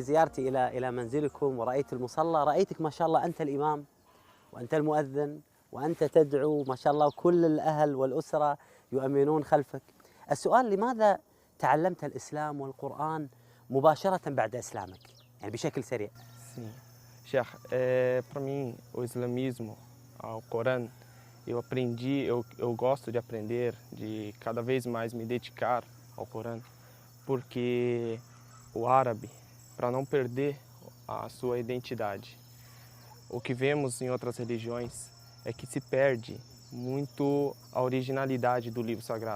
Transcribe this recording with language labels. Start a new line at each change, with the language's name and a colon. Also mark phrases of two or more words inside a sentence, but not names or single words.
Arabic: زيارتي إلى منزلكم ورأيت المصلى، رأيتك ما شاء الله أنت الإمام وأنت المؤذن وأنت تدعو ما شاء الله، كل الأهل والأسرة يؤمنون خلفك. السؤال، لماذا تعلمت الإسلام والقرآن مباشرة بعد إسلامك؟ يعني بشكل سريع.
Portuguese: Sim. Sheikh, para mim, o islamismo, o Corão, eu aprendi, eu gosto de aprender, de cada vez mais me dedicar ao Corão, porque o árabe, para não perder a sua identidade, o que vemos em outras religiões é que se perde muito a originalidade do livro sagrado.